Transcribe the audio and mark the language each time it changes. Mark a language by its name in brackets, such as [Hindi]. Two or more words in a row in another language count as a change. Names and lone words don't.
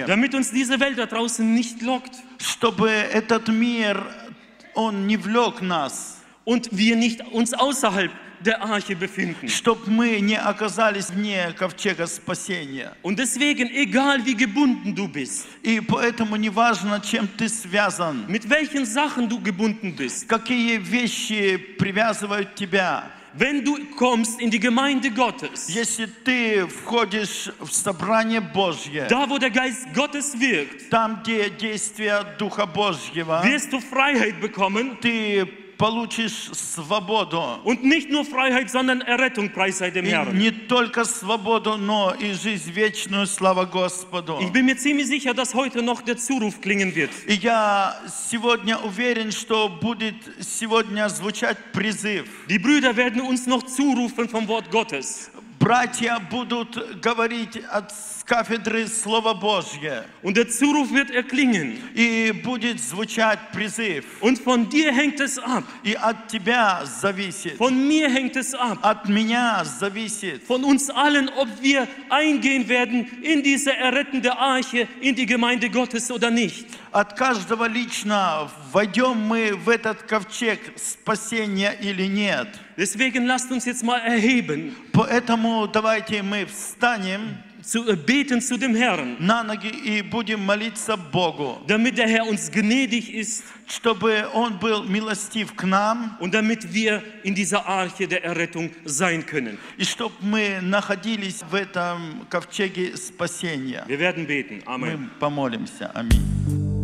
[German] Damit uns diese Welt da draußen nicht lockt [Russian] чтобы этот мир, он не влек нас, [German] und wir nicht uns außerhalb der Arche befinden. [Russian] чтобы мы не оказались вне ковчега спасения. [German] Und deswegen, egal wie gebunden du bist, [Russian] И поэтому неважно, чем ты связан, [German] mit welchen Sachen du gebunden bist, [Russian] какие вещи привязывают тебя. [German] wenn du kommst in die Gemeinde Gottes, [Russian] Если ты входишь в собрание Божье, [German] da wo der Geist Gottes wirkt, [Russian] там, где действие Духа Божьего, [German] wirst du Freiheit bekommen [Russian] ты получишь свободу. [German] und nicht nur Freiheit, sondern Errettung, preis sei dem [Russian] И [German] Herrn. [Russian] не только свободу, но и жизнь вечную, слава Господу. [German] Ich bin mir ziemlich sicher, dass heute noch der Zuruf klingen wird. [Russian] И я сегодня уверен, что будет сегодня звучать призыв. [German] Die Brüder werden uns noch zurufen vom Wort Gottes. [Russian] Братья будут говорить от кафедры Слова Божье. [German] Und der Zuruf wird erklingen. [Russian] И будет звучать призыв. [German] Und von dir hängt es ab. [Russian] И от тебя зависит. [German] Von mir hängt es ab. [Russian] От меня зависит. [German] Von uns allen, ob wir eingehen werden in diese errettende Arche, in die Gemeinde Gottes oder nicht. [Russian] От каждого лично, войдем мы в этот ковчег спасения или нет. [German] Deswegen lasst uns jetzt mal erheben, [Russian] Поэтому давайте мы встанем [German] zu beten zu dem Herrn, [Russian] на ноги и будем молиться Богу, [German] damit der Herr uns gnädig ist [Russian] чтобы Он был милостив к нам, [German] und damit wir in dieser Arche der Errettung sein können. [Russian] и чтобы мы находились в этом ковчеге спасения. [German] Wir werden beten. Amen. [Russian] Мы помолимся. Аминь.